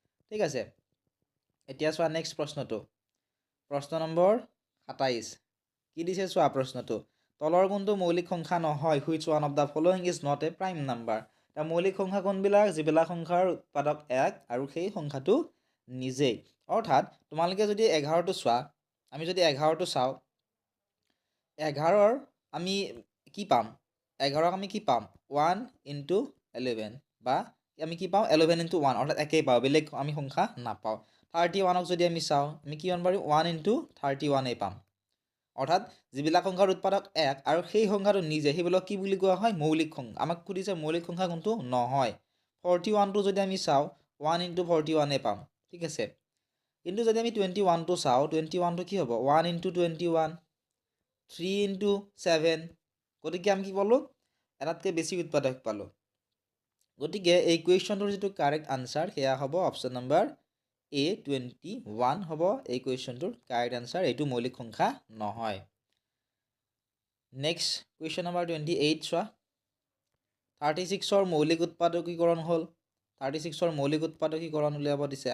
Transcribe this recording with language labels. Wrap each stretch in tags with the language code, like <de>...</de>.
<as>ঠিক আছে, এতিয়া চোৱা নেক্সট প্ৰশ্নটো প্ৰশ্ন নম্বৰ 27 কি দিছে চোৱা প্ৰশ্নটো তলৰ কোনটো মৌলিক সংখ্যা নহয়</as> <en>Which one of the following is not a prime number.</en> <as>তাৰ মৌলিক সংখ্যা কোনবিলাক যিবিলাক সংখ্যাৰ উৎপাদক 1 আৰু সেই সংখ্যাটো নিজেই। অৰ্থাৎ তোমালোকে যদি 11টো চোৱা, আমি যদি 11টো চাওঁ 11ৰ আমি কি পাম 11ক আমি কি পাম 1 × 11 বা আমি কি পাওঁ 11 × 1 অৰ্থাৎ একেই পাওঁ, বেলেগ আমি সংখ্যা নাপাওঁ। 31ক যদি আমি চাওঁ আমি কিমান পাৰিম 1 × 31 পাম। অৰ্থাৎ যিবিলাক সংখ্যাৰ উৎপাদক 1 আৰু সেই সংখ্যাটো নিজে সেইবিলাক কি বুলি কোৱা হয় মৌলিক সংখ্যা। আমাক সুধিছে মৌলিক সংখ্যা কোনটো নহয়। 41টো যদি আমি চাওঁ 1 × 41 পাম। ঠিক আছে, কিন্তু যদি আমি 21টো চাওঁ 21টো কি হ'ব 1 × 21, 3 × 7, গতিকে আমি কি পালোঁ এটাতকৈ বেছি উৎপাদক পালোঁ। গতিকে এই কুৱেশ্যনটোৰ যিটো কাৰেক্ট আনচাৰ সেয়া হ'ব অপশ্যন নম্বৰ এ 21 হ'ব এই কুৱেশ্যনটোৰ কাৰেক্ট আনচাৰ। এইটো মৌলিক সংখ্যা নহয়। নেক্সট কুৱেশ্যন নম্বৰ 28 চোৱা 36ৰ মৌলিক উৎপাদকীকৰণ হ'ল 36ৰ মৌলিক উৎপাদকীকৰণ উলিয়াব দিছে।</as>